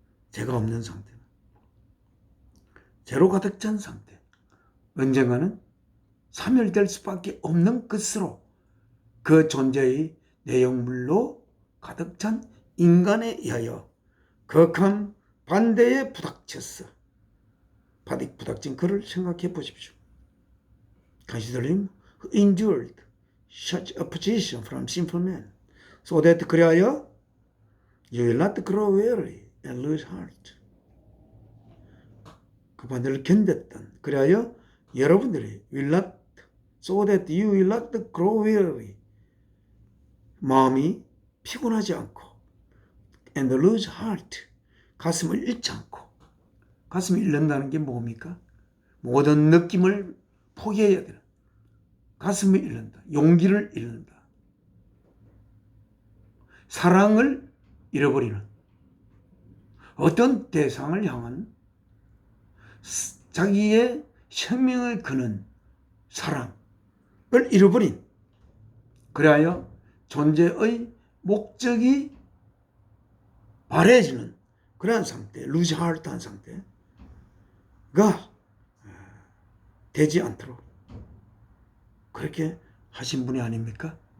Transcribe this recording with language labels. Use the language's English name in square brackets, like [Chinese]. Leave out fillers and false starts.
[Korean] 죄가 없는 상태, 죄로 가득 찬 상태, 언젠가는 사멸될 수밖에 없는 것으로 그 존재의 내용물로 가득 찬 인간에 의하여 극한 반대에 부닥친 그를 생각해 보십시오. [English] Consider him who endured such opposition from sinful men, so that [Korean] 그리하여 [English] you will not grow weary and lose heart. [Korean] 그 반대를 견뎠던 그리하여 여러분들이 [English] will not, so that you will not grow weary, [Korean] 마음이 피곤하지 않고 [English] and lose heart, [Korean] 가슴을 잃지 않고. 가슴을 잃는다는 게 뭡니까? 모든 느낌을 포기해야 되는, 가슴을 잃는다, 용기를 잃는다, 사랑을 잃어버리는, 어떤 대상을 향한 자기의 생명을 거는 사랑을 잃어버린, 그리하여 존재의 목적이 바래지는 그러한 상태, 루즈 하트한 상태가 되지 않도록 그렇게 하신 분이 아닙니까?